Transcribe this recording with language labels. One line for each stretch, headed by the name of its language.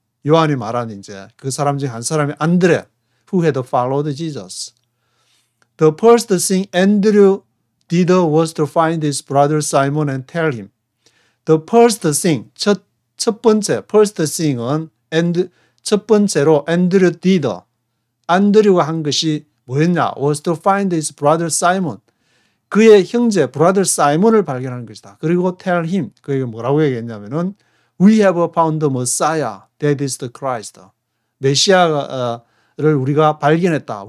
Korean: 요한이 말한 이제 그 사람 중 한 사람이 안드레
English: who had followed Jesus. The first thing Andrew did was to find his brother Simon and tell him. The first thing,
Korean: 첫 번째,
English: first thing은 첫 번째로 Andrew did.
Korean: 안드류가 한 것이 뭐였냐?
English: Was to find his brother Simon.
Korean: 그의 형제 brother Simon을 발견하는 것이다. 그리고
English: tell him.
Korean: 그에게 뭐라고 얘기했냐면은
English: We have found the Messiah. That is the Christ.
Korean: 메시아를 우리가 발견했다.